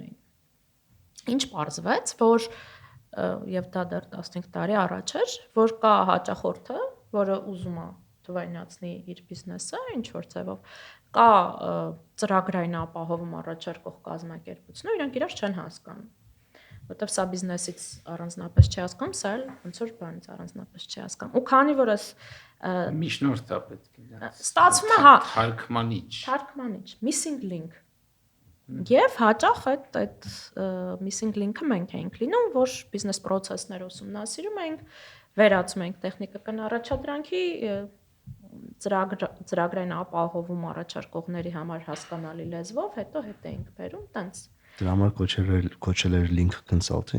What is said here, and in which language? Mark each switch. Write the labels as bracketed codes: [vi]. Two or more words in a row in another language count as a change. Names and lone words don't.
[hy] էին։ Ինչ պարզվեց, որ եւ դա դեռ 15 տարի առաջ էր, որ կա հաճախորդը, որը ուզում է թվայնացնի իր բիզնեսը, ինչ որ ձևով, կա ծրագրային ապահովում առաջարկող կազմակերպություն, իրենք իրար չեն հասկանում։ Որտեվ սա բիզնեսից առանձնապես չի հասկանում, սա էլ ոնց որ բանից առանձնապես չի հասկանում։ Ու քանի որ ես միջնորդ է պետք է։ Ստացվում է, հա, թարգմանիչ, [en] missing link։ [hy] Եվ հաճախ այդ [en] missing link- [hy] ը մենք ենք լինում, որ բիզնես process-ներ ուսումնասիրում ենք, վերացում ենք տեխնիկական առաջադրանքի ծրագրային ապահովում առաջարկողների համար հասկանալի լեզվով, հետո հետ ենք բերում, տենց։ Դրա համար կոչել էր link consulting։